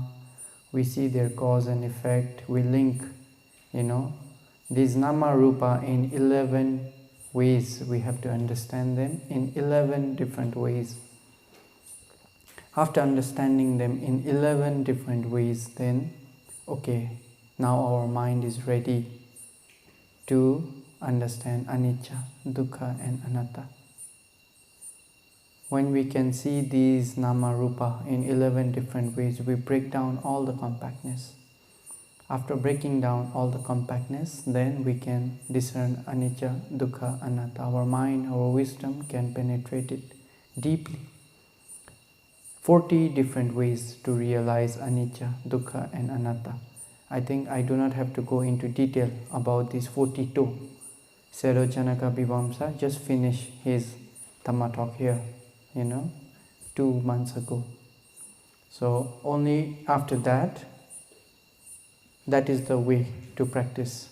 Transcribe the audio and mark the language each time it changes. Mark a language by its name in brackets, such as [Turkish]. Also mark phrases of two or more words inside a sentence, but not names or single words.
[English] We see their cause and effect. We link, these [Pali] nama rupa [English] in 11 ways. We have to understand them in 11 different ways. After understanding them in 11 different ways, then, now our mind is ready to understand [Pali] anicca, dukkha [English] and anatta. When we can see these [Pali] nama rupa [English] in 11 different ways, we break down all the compactness. After breaking down all the compactness, then we can discern [Pali] anicca, dukkha, anatta. [English] Our mind, our wisdom can penetrate it deeply. 40 different ways to realize [Pali] anicca, dukkha [English] and anatta. I think I do not have to go into detail about these 42. Janaka Vivamsa just finished his Dhamma talk here, 2 months ago. So only after that, that is the way to practice.